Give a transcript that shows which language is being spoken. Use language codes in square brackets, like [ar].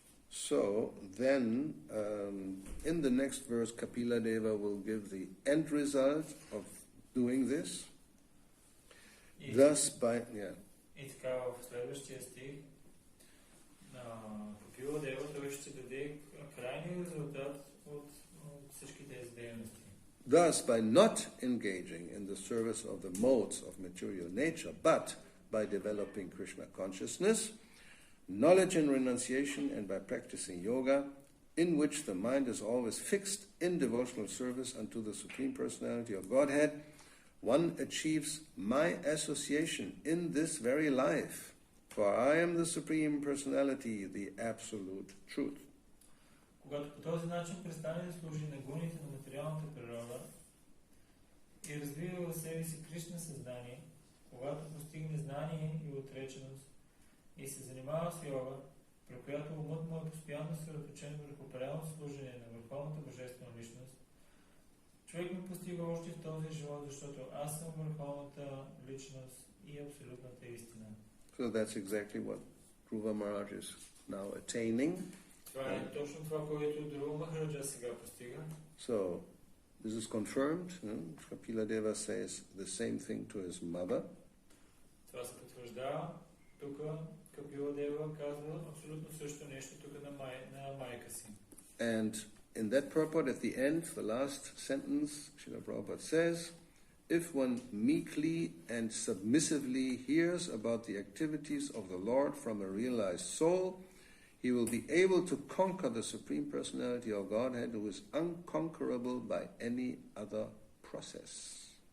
[en] So then, in the next verse, Kapila Deva will give the end result of doing this. Thus, by [bg] И така в следващия стих Капила Дева той ще даде крайния резултат от всички тези дейности. [en] Thus, by not engaging in the service of the modes of material nature, but by developing Krishna consciousness, knowledge and renunciation, and by practicing yoga, in which the mind is always fixed in devotional service unto the Supreme Personality of Godhead, one achieves my association in this very life, for I am the Supreme Personality, the Absolute Truth. [bg] Когато по този начин престане да служи на гуните на материалната природа и развива в себе си Кришна съзнание, когато постигне знание и отреченост и се занимава с йога, при която умът му е постоянно съсредоточен върху пределно служение на Върховната Божествена Личност, човек ме постига още в този живот, защото аз съм Върховната Личност и абсолютната истина. [en] So that's exactly what Dhruva Maharaj is now attaining. [bg] Това е точно това, което Dhruva Maharaj сега постига. [en] So this is confirmed. Kapila Deva says the same thing to his mother. [bg] Това се потвърждава. Тук Капила Дева казва абсолютно също нещо тук на майка си. [en] And in that purport, at the end, the last sentence, Srila Prabhupada says, if one meekly and submissively hears about the activities of the Lord from a realized soul, he will be able to conquer the Supreme Personality of Godhead, who is unconquerable by any other process.